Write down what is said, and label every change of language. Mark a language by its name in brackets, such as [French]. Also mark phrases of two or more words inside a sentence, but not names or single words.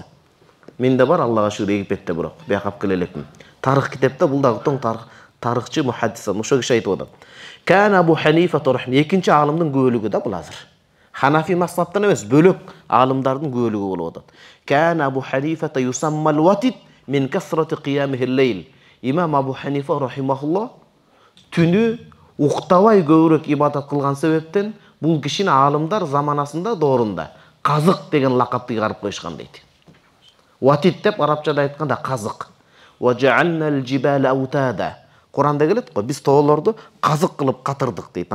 [Kyrgyz] Менде бар, Аллага шүгүр, Египетте бирок бияк келе элекмин. Тарых китепте бул дагы тоң тарыхчы мухаддис. Ошо киши айтып атат. Кан Абу Ханифа рахимахуллах экинчи аалымдын көөлүгү да бул азыр. Ханафи мазхабтан эмес, бөлөк алымдардын көбөлүгү болуп атат. [Arabic] كان أبو حنيفة يسمى الوتد من كثرة قيامه الليل. [Kyrgyz] Имам Абу Ханифа рахимахуллах түнү уктабай көбүрөөк ибадат кылган себептен бул кишини алымдар заманасында доорунда казык деген лакапты чыгарып коюшкан дейт. Ватид деп арабчада айтканда казык. [Arabic] وجعلنا الجبال أوتادا. [Kyrgyz] Куранда келет го, биз тоолорду казык кылып катырдык дейт.